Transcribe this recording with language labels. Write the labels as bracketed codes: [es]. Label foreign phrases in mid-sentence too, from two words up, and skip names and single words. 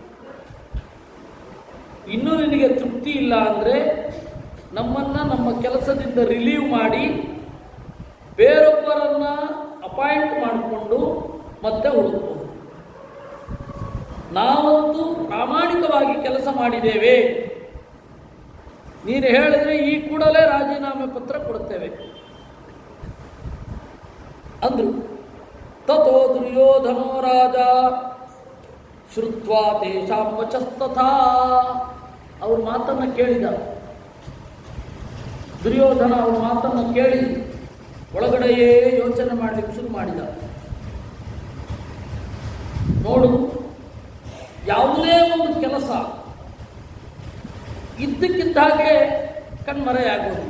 [kn] ಇನ್ನೂ ನಿನಗೆ ತೃಪ್ತಿ ಇಲ್ಲ ಅಂದರೆ ನಮ್ಮನ್ನು ನಮ್ಮ ಕೆಲಸದಿಂದ ರಿಲೀವ್ ಮಾಡಿ ಬೇರೊಬ್ಬರನ್ನ ಅಪಾಯಿಂಟ್ ಮಾಡಿಕೊಂಡು ಮತ್ತೆ ಹುಡುಕಬಹುದು. ನಾವಂತೂ ಪ್ರಾಮಾಣಿಕವಾಗಿ ಕೆಲಸ ಮಾಡಿದ್ದೇವೆ, ನೀನು ಹೇಳಿದ್ರೆ ಈ ಕೂಡಲೇ ರಾಜೀನಾಮೆ ಪತ್ರ ಕೊಡುತ್ತೇವೆ ಅಂದ್ರು. [sa] ತಥೋ ದುರ್ಯೋಧನೋ ರಾಜ ಶ್ರುತ್ವಾ ತೇಷಾಂ ವಚಸ್ತಥಾ. [kn] ಅವ್ರ ಮಾತನ್ನು ಕೇಳಿದ ದುರ್ಯೋಧನ. ಅವ್ರ ಮಾತನ್ನು ಕೇಳಿ ಒಳಗಡೆಯೇ ಯೋಚನೆ ಮಾಡಲಿಕ್ಕೆ ಶುರು ಮಾಡಿದ. ನೋಡು, ಯಾವುದೇ ಒಂದು ಕೆಲಸ ಇದ್ದಕ್ಕಿದ್ದ ಹಾಗೆ ಕಣ್ಮರೆಯಾಗೋದಿಲ್ಲ.